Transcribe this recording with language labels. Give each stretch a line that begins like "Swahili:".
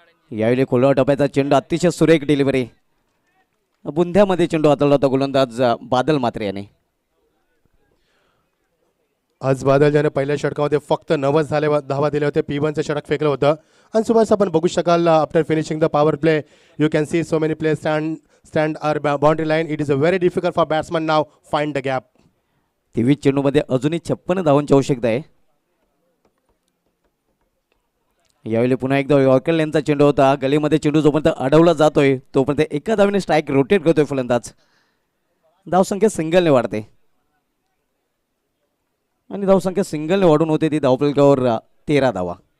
Marathi: यावेळी खोलवा टप्प्याचा चेंडू, अतिशय सुरेख डिलिव्हरी. बुंध्यामध्ये चेंडू हाताळला होता गोलंदाज बादल मात्रे याने. आज बादल ज्याने पहिल्या षटकामध्ये फक्त 90 धावा दिले होते. P1चं षटक फेकलं होतं. आणि सुभाष, आपण बघू शकाल
English: After finishing the power play you can see so many players stand our boundary line. It is a very difficult for batsman now find the gap.
Marathi: 23 चेंडूमध्ये अजूनही 56 धावांची आवश्यकता आहे. यावेळी पुन्हा एकदा यॉर्कर लेनचा चेंडू होता. गलीमध्ये चेंडू जोपर्यंत अडवला जातोय तोपर्यंत एका धावेने स्ट्राईक रोटेट करतोय फलंदाज. धावसंख्या सिंगलने वाढते आणि धावसंख्या सिंगलने वाढून होते ती धावफलकावर 13 धावा.